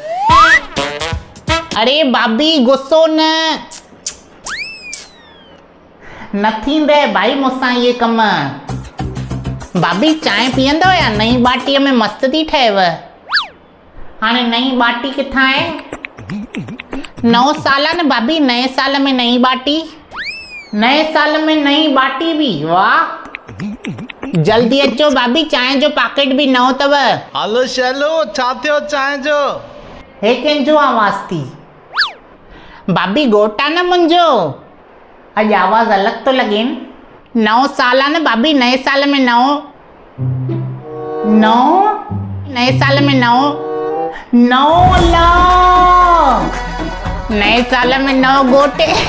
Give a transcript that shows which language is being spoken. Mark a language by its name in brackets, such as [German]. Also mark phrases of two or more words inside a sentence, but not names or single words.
[Sindhi] अरे भाभी गुस्सो न थींदे भाई मूंसां इहे कम। भाभी चांहि पीअंदव या? नई बाटीअ में मस्तु थी ठहेव। हाणे नई बाटी किथां आहे? नओं साल आहे न भाभी, नए साल में नई बाटी। नए साल में नई बाटी बि? वाह, जल्दी अचो भाभी, चांहि जो पैकेट बि नओं अथव। हलो शैलो, छा थियो चांहि जो? हे कंहिंजो आवाज़ थी? भाभी घोट आहे न मुंहिंजो, अॼु आवाज़ अलॻि थो लॻेनि। नओं साल आहे न भाभी, नए साल में नओं। नए साल में नओं नए साल में नओ घोट।